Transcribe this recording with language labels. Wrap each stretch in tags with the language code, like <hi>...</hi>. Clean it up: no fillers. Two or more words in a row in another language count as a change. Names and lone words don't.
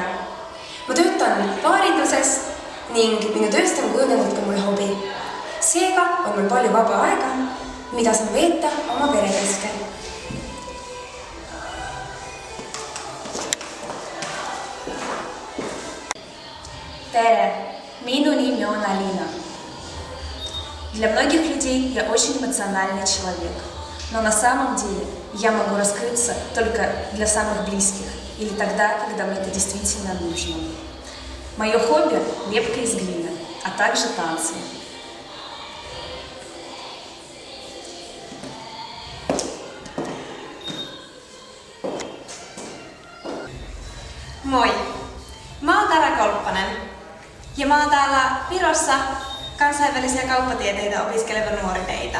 <et>Ma töötan baarinduses ning minu tööst on kujunenud ka mul hobi. Seega on mul palju vaba aega, mida saan veeta oma pere keskel. Tere, minu nimi on Alina.</et> <ru>Для многих людей я очень эмоциональный человек, но на самом деле я могу раскрыться только для самых близких или тогда, когда мне это действительно нужно. Мое хобби – лепка из глины, а также танцы.</ru> <fi>Moi! Mä oon Tara Kolppanen ja mä oon täällä Virossa kansainvälisiä kauppatieteitä opiskeleva nuori neita.</fi>